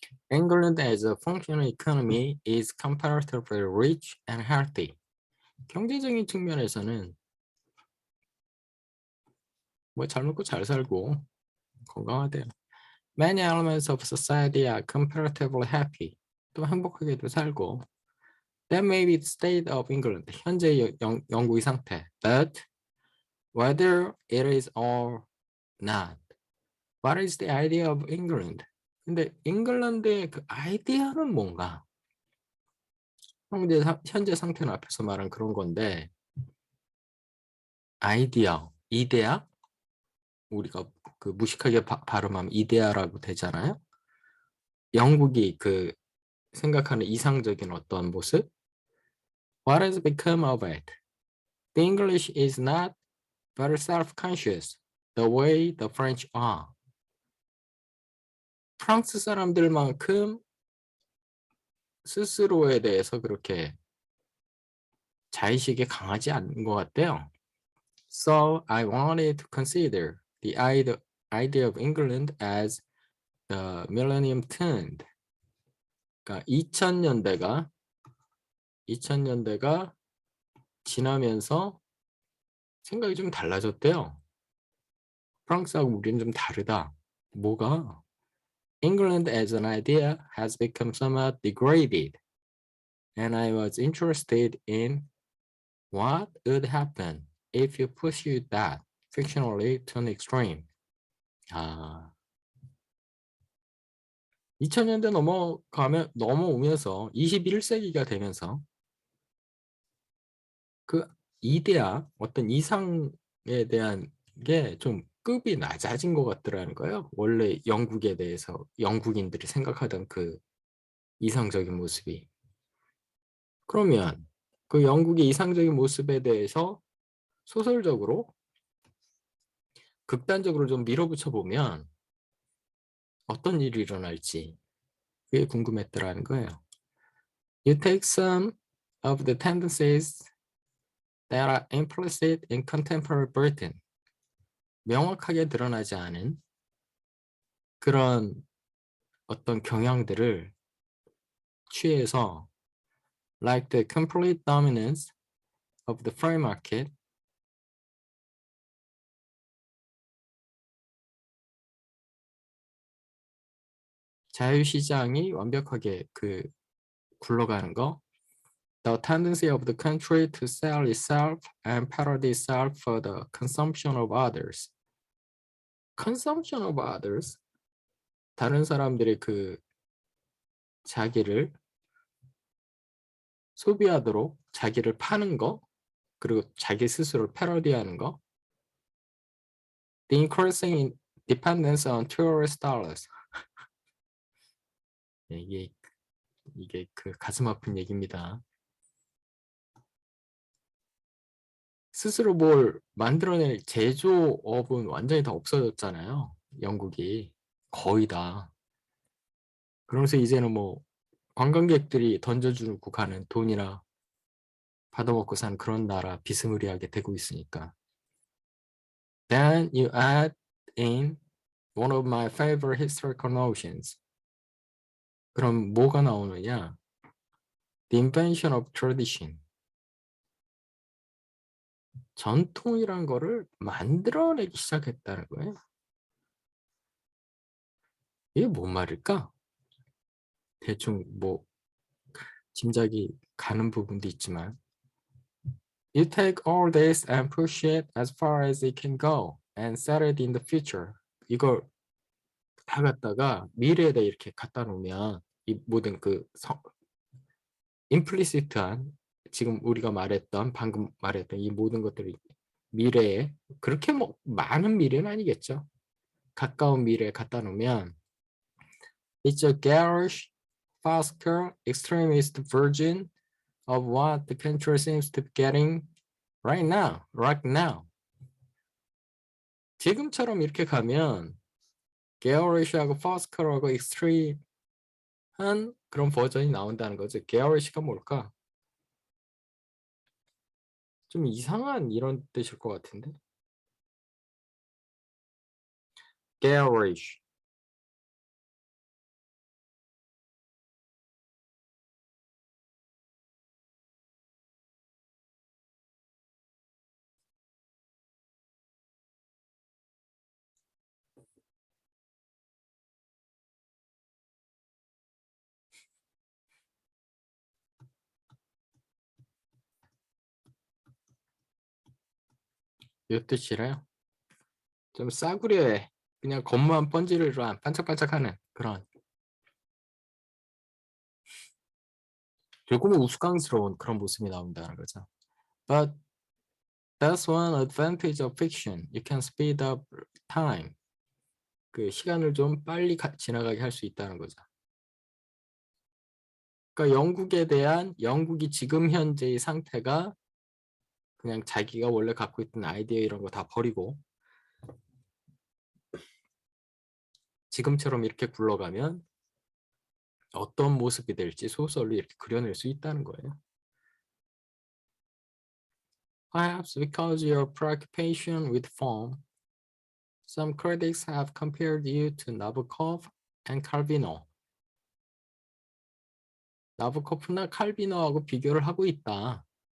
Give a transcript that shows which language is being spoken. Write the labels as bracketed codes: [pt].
[en] England as a functional economy is comparatively rich and healthy. [ko] 경제적인 측면에서는 뭐 잘 먹고 잘 살고 건강하대요. [en] Many elements of society are comparatively happy. [ko] 또 행복하게도 살고. [en] That may be the state of England. [ko] 현재 영국의 상태. [en] But whether it is or not, what is the idea of England? [ko] 근데 잉글랜드의 그 아이디어는 뭔가? 현재 상태는 앞에서 말한 그런 건데 아이디어, 이데아? 우리가 그 무식하게 발음하면 이데아라고 되잖아요. 영국이 그 생각하는 이상적인 어떤 모습? [en] What has become of it? The English is not very self-conscious the way the French are. [ko] 프랑스 사람들만큼 스스로에 대해서 그렇게 자의식이 강하지 않은 것 같아요. [en] So I wanted to consider the idea of England as the millennium turned. [ko] 그러니까 2000년대가 지나면서 생각이 좀 달라졌대요. 프랑스하고 우리는 좀 다르다. 뭐가? [en] England as an idea has become somewhat degraded, and I was interested in what would happen if you pursued that fictionally to an extreme. [ko] 2000년대 넘어오면서 21세기가 되면서 그 이데아, 어떤 이상에 대한 게 좀 급이 낮아진 것 같더라는 거예요. 원래 영국에 대해서 영국인들이 생각하던 그 이상적인 모습이. 그러면 그 영국의 이상적인 모습에 대해서 소설적으로 극단적으로 좀 밀어붙여 보면 어떤 일이 일어날지 그게 궁금했더라는 거예요. [en] You take some of the tendencies that are implicit in contemporary Britain. [ko] 명확하게 드러나지 않은 그런 어떤 경향들을 취해서 [en] like the complete dominance of the free market, [ko] 자유시장이 완벽하게 그 굴러가는 거, [en] the tendency of the country to sell itself and parody itself for the consumption of others. consumption of others, [ko] 다른 사람들이 그 자기를 소비하도록 자기를 파는 거, 그리고 자기 스스로를 패러디하는 거. [en] The increasing dependence on tourist dollars. [ko] 이게 그 가슴 아픈 얘기입니다. 스스로 뭘 만들어낼 제조업은 완전히 다 없어졌잖아요. 영국이 거의 다. 그러면서 이제는 뭐 관광객들이 던져주고 가는 돈이나 받아먹고 사는 그런 나라 비스무리하게 되고 있으니까. [en] Then you add in one of my favorite historical notions. [ko] 그럼 뭐가 나오느냐? [en] The invention of tradition. [ko] 전통이란 거를 만들어내기 시작했다는 거예요. 이게 뭔 말일까? 대충 뭐 짐작이 가는 부분도 있지만 [en] You take all this and push it as far as it can go and set it in the future. [ko] 이걸 다 갖다가 미래에다 이렇게 갖다 놓으면 이 모든 그 임플리시트한 지금 우리가 방금 말했던 이 모든 것들이 미래에 그렇게 뭐 많은 미래는 아니겠죠. 가까운 미래에 갖다 놓으면 [en] It's a garish, fast-scale, extremist version of what the country seems to be getting right now. [ko] 지금처럼 이렇게 가면 게어리시하고 파스컬하고 익스트림한 그런 버전이 나온다는 거죠. 게어리시가 뭘까? 좀 이상한 이런 뜻일 것 같은데. [en] Garish. [ko] 이 뜻이래요. 좀 싸구려해. 그냥 겉만 번지르르 안 반짝반짝하는 그런. 결국은 우스꽝스러운 그런 모습이 나온다는 거죠. [en] But that's one advantage of fiction. You can speed up time. [ko] 그 시간을 좀 빨리 지나가게 할 수 있다는 거죠. 그러니까 영국에 대한 영국이 지금 현재의 상태가 그냥 자기가 원래 갖고 있던 아이디어 이런 거 다 버리고 지금처럼 이렇게 굴러가면 어떤 모습이 될지 소설로 이렇게 그려낼 수 있다는 거예요. [en] Perhaps because your preoccupation with form, some critics have compared you to Nabokov and Calvino. [ko] 나보코프나 칼비노하고 비교를 하고 있다.